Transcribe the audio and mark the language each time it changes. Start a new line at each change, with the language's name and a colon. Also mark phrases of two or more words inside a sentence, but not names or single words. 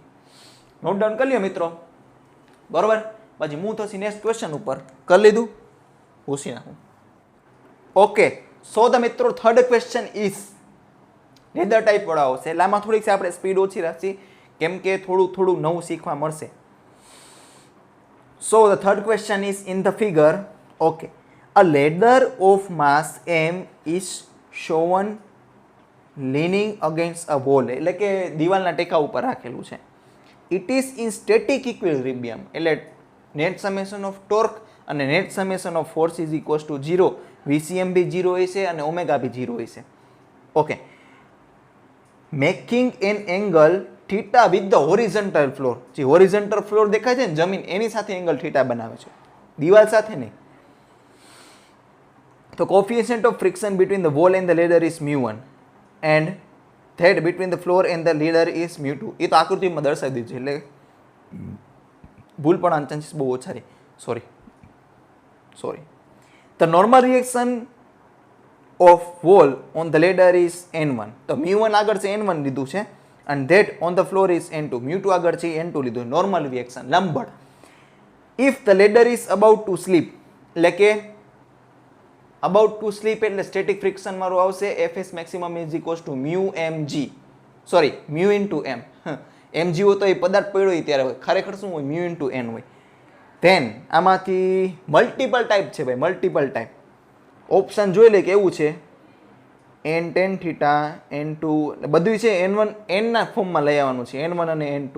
English: note down
Gujarati: કરી લ્યો મિત્રો. બરોબર. પછી હું થશે
English: next question
Gujarati: ઉપર. કરી લીધું? પૂછી નાખું. ઓકે.
English: so the
Gujarati: મિત્રો
English: third question is ladder type
Gujarati: વાળા આવશે એટલે આમાં થોડીક આપણે સ્પીડ ઓછી રાખશી કેમ કે થોડું નવું શીખવા મળશે.
English: So the third question is in the figure. Okay, a ladder of mass m is shown leaning against a wall.
Gujarati: એટલે કે દિવાલના ટેકા ઉપર રાખેલું છે.
English: It is in static equilibrium. એટલે net summation of torque અને net summation of force is equals to 0.
Gujarati: VCM બી 0 હશે અને ઓમેગા બી 0 હશે.
English: Okay, making an angle theta with the horizontal floor.
Gujarati: જે
English: horizontal floor
Gujarati: દેખાય છે ને જમીન એની સાથે
English: angle theta
Gujarati: બનાવે છે, દિવાલ સાથે નહીં.
English: તો coefficient of friction between the wall and the ladder is μ1 and that between the floor and the ladder is μ2.
Gujarati: એ તો આકૃતિમાં દર્શાવી દીધું છે એટલે ભૂલ પણ ચાન્સીસ બહુ ઓછા રહે. સોરી.
English: the normal reaction of wall on the ladder is n1.
Gujarati: તો μ1 આગળ છે n1 લીધું છે
English: and that on the floor is n2.
Gujarati: μ2 આગળ છે n2 લીધું.
English: normal reaction
Gujarati: લંબબળ.
English: if the ladder is about to slip,
Gujarati: એટલે કે
English: about to slip એટલે static friction
Gujarati: મારું આવશે
English: fs maximum is equals to mu mg, સોરી mu into m.
Gujarati: mg હોય તો એ પદાર્થ પડ્યો હોય ત્યારે હોય, ખરેખર શું હોય
English: mu into n
Gujarati: હોય. ધેન આમાંથી
English: multiple type
Gujarati: છે ભાઈ,
English: multiple type.
Gujarati: ઓપ્શન જોઈ લે કે એવું છે
English: n tan theta n2
Gujarati: બધું છે n1 n ના ફોર્મમાં લઈ આવવાનું છે, n1 અને n2.